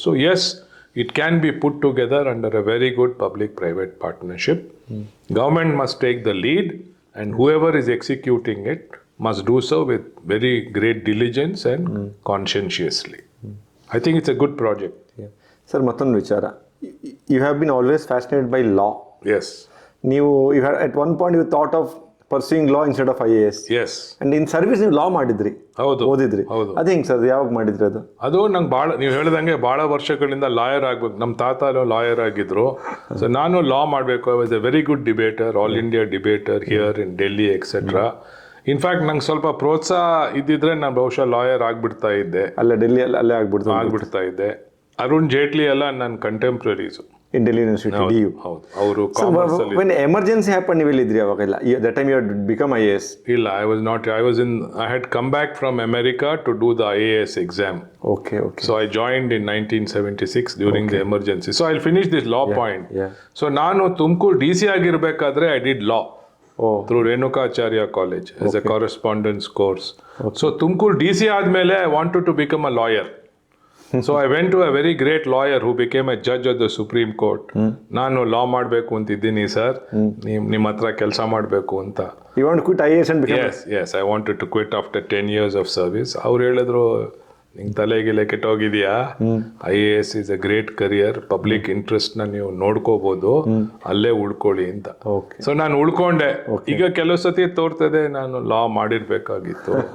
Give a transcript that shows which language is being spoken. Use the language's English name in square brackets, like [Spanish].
[English] So yes, it can be put together under a very good public-private partnership. Government must take the lead, and whoever is executing it must do so with very great diligence and conscientiously. I think it's a good project. [Kannada] Sir ಮತ್ತೊಂದು ವಿಚಾರ, [English] You have been always fascinated by law. Yes. [Kannada] ನೀವು [English] at one point you thought of pursuing law instead of IAS. Yes. And in service [Kannada] ನೀವು ಲಾ ಮಾಡಿದ್ರಿ, ಓದಿದ್ರಿ. ಅದು ಹೆಂಗ್ sir, ಯಾವಾಗ ಮಾಡಿದ್ರಿ ಅದು? ಅದು ನಂಗೆ ಭಾಳ, ನೀವು ಹೇಳ್ದಂಗೆ ಭಾಳ ವರ್ಷಗಳಿಂದ ಲಾಯರ್ ಆಗ್ಬೇಕು. ನಮ್ಮ ತಾತ ಲಾಯರ್ ಆಗಿದ್ರು. [English] so [Kannada] ನಾನು ಲಾ ಮಾಡಬೇಕು. [English] I was a very good debater, all India debater here in Delhi etcetera. [Kannada] In fact ನಂಗೆ ಸ್ವಲ್ಪ ಪ್ರೋತ್ಸಾಹ ಇದ್ದಿದ್ರೆ ನಾನು ಬಹುಶಃ ಲಾಯರ್ ಆಗ್ಬಿಡ್ತಾ ಇದ್ದೆ. ಅಲ್ಲೇ ಆಗ್ಬಿಡ್ತಾ ಇದ್ದೆ. ಅರುಣ್ ಜೇಟ್ಲಿ ಎಲ್ಲ ನನ್ನ ಕಂಟೆಂಪ್ರರೀಸು. [English] In Delhi University, DU. [Kannada] ಹೌದು, ಅವರು [English] when emergency happened, [Kannada] ನೀವು ಎಲ್ಲಿದ್ರಿ ಅವಾಗೆಲ್ಲ? [English] That time you had become IAS. [Kannada] ಇಲ್ಲ, [English] I had come back from America to do the IAS exam. Okay. So I joined in 1976 during the emergency. So I'll finish this law point. So [Kannada] ನಾನು Tumakuru DC ಆಗಿರ್ಬೇಕಾದ್ರೆ [English] I did law through Renukacharya College as a correspondence course. So [Kannada] Tumakuru DC ಆದ್ಮೇಲೆ [English] I wanted to become a lawyer. So I went to a very great lawyer who became a judge of the Supreme Court. [Kannada] ನಾನು ಲಾ ಮಾಡಬೇಕು ಅಂತಿದ್ದೀನಿ sir, ನಿಮ್ಮ ಹತ್ರ ಕೆಲಸ ಮಾಡಬೇಕು ಅಂತ. [English] You want to quit IAS and become? Yes, I wanted to quit after 10 years of service. [Kannada] ಅವ್ರು ಹೇಳಿದ್ರು, ನಿಂಗೆ ತಲೆಗಿಲೆ ಕೆಟ್ಟೋಗಿದೆಯಾ, [English] IAS is a great career, [Kannada] public ಇಂಟ್ರೆಸ್ಟ್ನ ನೀವು ನೋಡ್ಕೋಬೋದು, ಅಲ್ಲೇ ಉಳ್ಕೊಳ್ಳಿ ಅಂತ. ಸೊ ನಾನು ಉಳ್ಕೊಂಡೆ. ಈಗ ಕೆಲವು ಸತಿ ತೋರ್ತದೆ ನಾನು ಲಾ ಮಾಡಿರ್ಬೇಕಾಗಿತ್ತು.